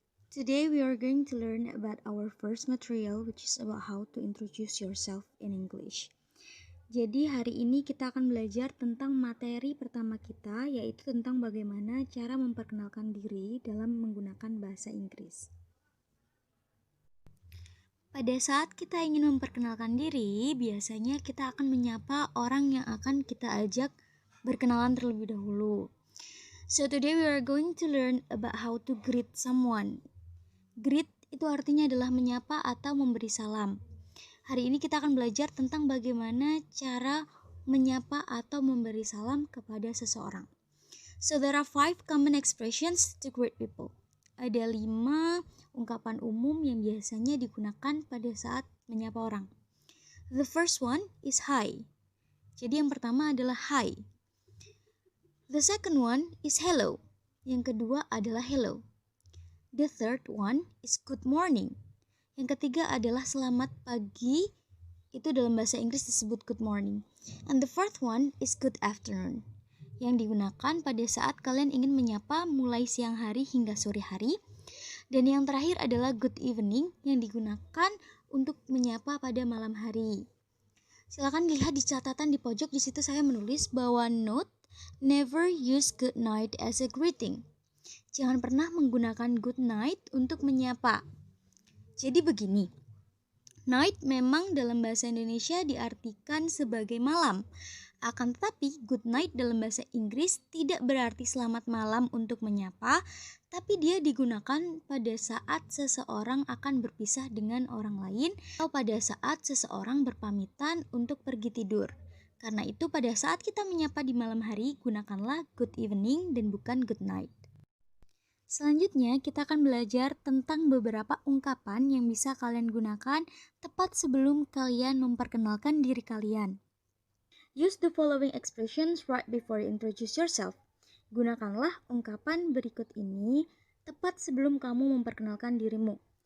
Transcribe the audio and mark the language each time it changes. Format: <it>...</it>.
<en>Today we are going to learn about our first material, which is about how to introduce yourself in English.</en> <id>Jadi hari ini kita akan belajar tentang materi pertama kita, yaitu tentang bagaimana cara memperkenalkan diri dalam menggunakan bahasa Inggris. Pada saat kita ingin memperkenalkan diri, biasanya kita akan menyapa orang yang akan kita ajak berkenalan terlebih dahulu.</id> <en>So today we are going to learn about how to greet someone.</en> <id>Greet itu artinya adalah menyapa atau memberi salam. Hari ini kita akan belajar tentang bagaimana cara menyapa atau memberi salam kepada seseorang.</id> <en>So there are 5 common expressions to greet people.</en> <id>Ada 5 ungkapan umum yang biasanya digunakan pada saat menyapa orang.</id> <en>The first one is hi.</en> <id>Jadi yang pertama adalah hi.</id> <en>The second one is hello.</en> <id>Yang kedua adalah hello.</id> <en>The third one is good morning.</en> <id>Yang ketiga adalah selamat pagi. Itu dalam bahasa Inggris disebut</id> <en>good morning. And the fourth one is good afternoon.</en> <id>Yang digunakan pada saat kalian ingin menyapa mulai siang hari hingga sore hari. Dan yang terakhir adalah</id> <en>good evening</en> <id>yang digunakan untuk menyapa pada malam hari. Silakan lihat di catatan di pojok, di situ saya menulis bahwa note,</id> <en>never use good night as a greeting.</en> <id>Jangan pernah menggunakan</id> <en>good night</en> <id>untuk menyapa. Jadi begini, night memang dalam bahasa Indonesia diartikan sebagai malam. Akan tetapi good night dalam bahasa Inggris tidak berarti selamat malam untuk menyapa, tapi dia digunakan pada saat seseorang akan berpisah dengan orang lain atau pada saat seseorang berpamitan untuk pergi tidur. Karena itu pada saat kita menyapa di malam hari, gunakanlah</id> <en>good evening</en> <id>dan bukan</id> <en>good night.</en> <id>Selanjutnya kita akan belajar tentang beberapa ungkapan yang bisa kalian gunakan tepat sebelum kalian memperkenalkan diri kalian.</id> <en>Use the following expressions right before you introduce yourself.</en> <id>Gunakanlah ungkapan berikut ini tepat sebelum kamu memperkenalkan dirimu.</id>